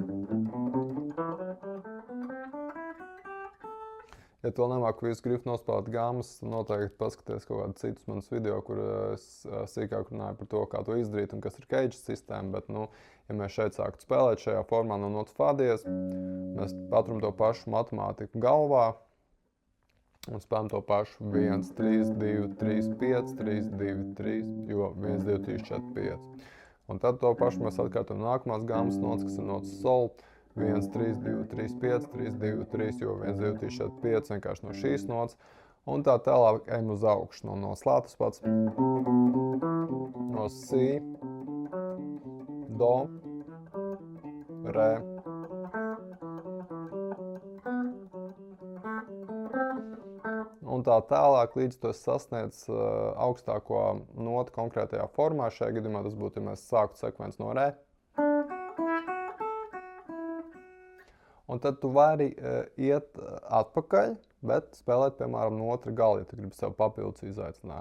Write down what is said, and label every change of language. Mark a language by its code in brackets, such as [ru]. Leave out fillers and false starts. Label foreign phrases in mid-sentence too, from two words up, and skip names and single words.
[lv] Ja tu vēl nemāku visu grifu nospēlēt gammas, noteikti paskaties kaut kādu citus manus video, kur es sīkāk runāju par to, kā to izdarīt un kas ir cage sistēma, bet, ja mēs šeit sāktu spēlēt šajā formā no notu fā diez, mēs paturam to pašu matemātiku galvā un spēlējam to pašu 1, 3, 2, 3, 5, 3, 2, 3, jo 1, 2, 3, 4, 5. Un tad to pašu mēs atkārtojam nākamās gammas notas, kas ir notas sol. 1, 3, 2, 3, 5, 3, 2, 3, jo 1, 2, 3, 4, 5, vienkārši no šīs notas. Un tā tālāk ejam uz augšu, no slātas pats, no si, do, re. Un tā tālāk, līdz tu sasniedz augstāko notu konkrētajā formā. Šajā gadījumā tas būtu, ja mēs sāktu sekvenci no re. Un tad tu vari iet atpakaļ, bet spēlēt, piemēram, no otra gala, ja tu gribi sev papildus izaicinājumu.